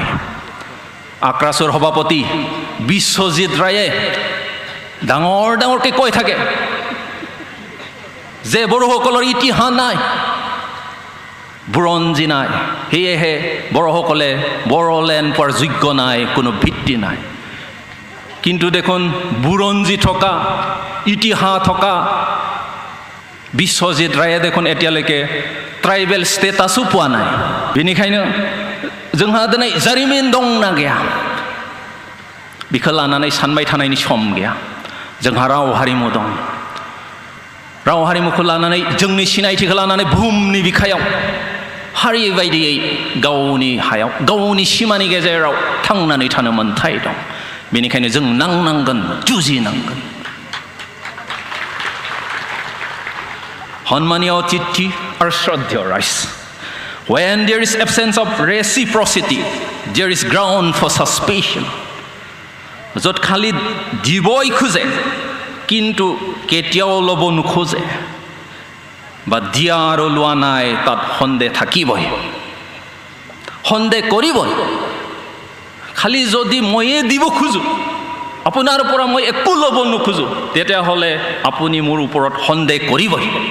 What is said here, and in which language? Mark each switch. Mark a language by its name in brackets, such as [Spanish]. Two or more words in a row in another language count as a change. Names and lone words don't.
[Assamese] আক্ৰাছৰ সভাপতি বিশ্বজিৎ ৰায়ে ডাঙৰ ডাঙৰকৈ কৈ থাকে যে বড়োসকলৰ ইতিহাস নাই, বুৰঞ্জী নাই, সেয়েহে বড়োসকলে বড়োলেণ্ড পোৱাৰ যোগ্য নাই, কোনো ভিত্তি নাই। কিন্তু দেখোন বুৰঞ্জী থকা ইতিহাস থকা বিশ্বজিৎ ৰায়ে দেখোন এতিয়ালৈকে ট্ৰাইবেল ষ্টেটাছো পোৱা নাই। [Bodo] बेनिखायनो जोंहा दिनै जारिमिन दंना गैया बेखौ लानानै सानबाय थानायनि सम गैया। जोंहा राव हारिमु दं, राव हारिमुखौ लानानै जोंनि सिनायथिखौ लानानै बुहुमनि बिखायाव हारि बायदियै गावनि हायाव गावनि सिमानि गेजेराव थांनानै थानो मोन्थाय दं। बेनिखायनो जों नांनांगोन, जुजिनांगोन। Honmaniya Titi or Shraddha Rice. [English] When there is absence of reciprocity, there is ground for suspicion. [Assamese] য'ত খালি দিবই খোজে কিন্তু কেতিয়াও ল'ব নোখোজে বা দিয়া আৰু লোৱা নাই, তাত সন্দেহ থাকিবই, সন্দেহ কৰিবই। খালি যদি ময়ে দিব খোজোঁ, আপোনাৰ পৰা মই একো ল'ব নোখোজোঁ, তেতিয়াহ'লে আপুনি মোৰ ওপৰত সন্দেহ কৰিবই।